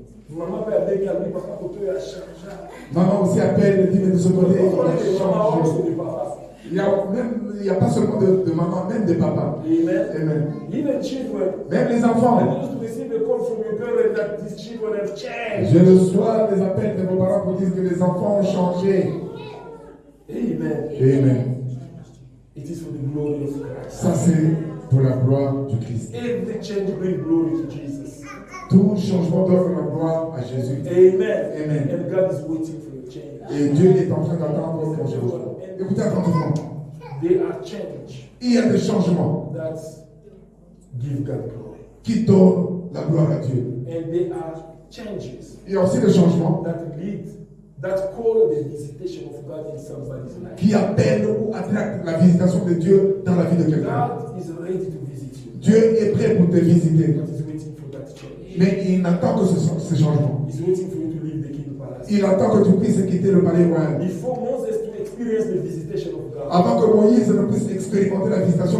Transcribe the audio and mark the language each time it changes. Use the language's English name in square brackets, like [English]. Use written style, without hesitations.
[French] Maman peut appeler à lui, papa, pour te changer. Maman aussi appelle, dit, mais de ce côté, il va changer. Papa. Il n'y a pas seulement de maman, même des papas. Amen. Amen. [English] Even children. [French] Même les enfants. [English] I used to receive a call from your parents that these children have changed. [French] Je reçois des appels de vos parents pour dire que les enfants ont changé. Amen. Amen. [English] It is for the glory of Christ. [French] Ça c'est pour la gloire du Christ. [English] Every change brings glory to Jesus. [French] Tout changement donne la gloire à Jésus. Amen. Amen. [English] And God is waiting for your change. [French] Et Dieu est en train d'attendre ton changement. Écoutez attentivement. [English] There are changes [French] Il y a des changements [English] that give God glory. [French] qui donnent la gloire à Dieu. [English] And there are changes [French] Il y a aussi des changements [English] that call the visitation of God in somebody's life. [French] qui appellent ou attractent la visitation de Dieu dans la vie de quelqu'un. [English] God is ready to visit you. [French] Dieu est prêt pour te visiter. [English] But he's waiting for that change. [French] Mais il n'attend que ce changement. [English] He's waiting for you to leave the king palace. [French] Il attend que tu puisses quitter le palais royal. [English] Before Moses to experience the visitation of God, [French] Avant que Moïse ne puisse expérimenter la visitation